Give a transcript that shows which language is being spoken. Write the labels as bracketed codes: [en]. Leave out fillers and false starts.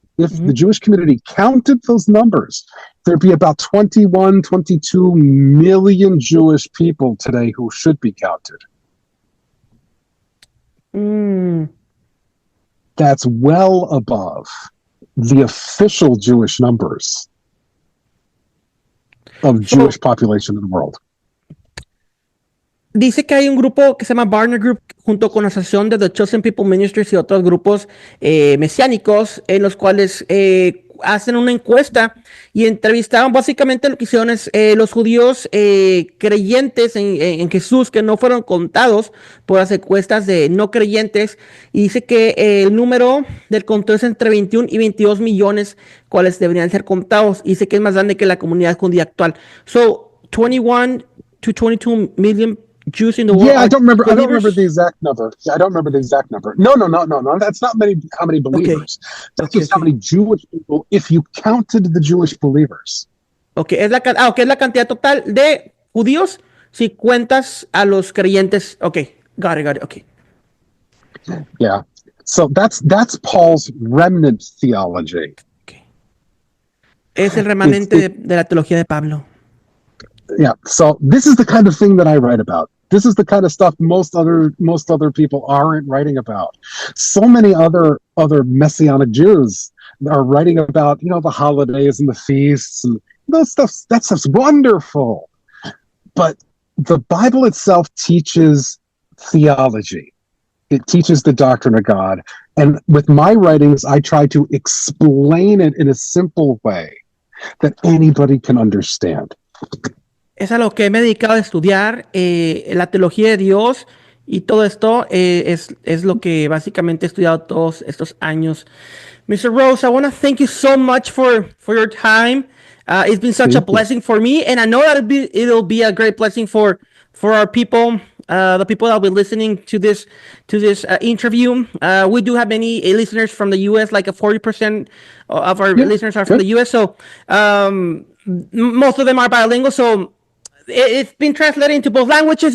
[en] If the Jewish community counted those numbers, there'd be about 21, 22 million Jewish people today who should be counted. That's well above the official Jewish numbers of Jewish population in the world. [es] Dice que hay un grupo que se llama Barna Group junto con la asociación de The Chosen People Ministries y otros grupos mesiánicos en los cuales hacen una encuesta y entrevistaban básicamente lo que hicieron es los judíos creyentes en Jesús que no fueron contados por las encuestas de no creyentes, y dice que el número del conteo es entre 21 y 22 millones cuales deberían ser contados, y dice que es más grande que la comunidad judía actual. [en] So 21 to 22 million Jews in the world. Yeah, I don't remember believers? the exact number. I don't remember the exact number. No. That's not how many believers. That's just how many Jewish people, if you counted the Jewish believers. [es] Okay, es la cantidad total de judíos si cuentas a los creyentes. [en] Okay, got it. Okay. Yeah. So that's Paul's remnant theology. Okay. [es] Es el remanente de la teología de Pablo. [en] Yeah. So this is the kind of thing that I write about. This is the kind of stuff most other people aren't writing about. So many other Messianic Jews are writing about, the holidays and the feasts and that stuff's wonderful. But the Bible itself teaches theology. It teaches the doctrine of God. And with my writings, I try to explain it in a simple way that anybody can understand. [es] Es a lo que me he dedicado a estudiar, la teología de Dios, y todo esto es lo que básicamente he estudiado todos estos años. [en] Mr. Rose, I want to thank you so much for your time. It's been such a blessing for me, and I know that it'll be a great blessing for our people, the people that will be listening to this interview. We do have many listeners from the U.S., like 40% of our listeners are from the U.S., so most of them are bilingual, so it's been translated into both languages.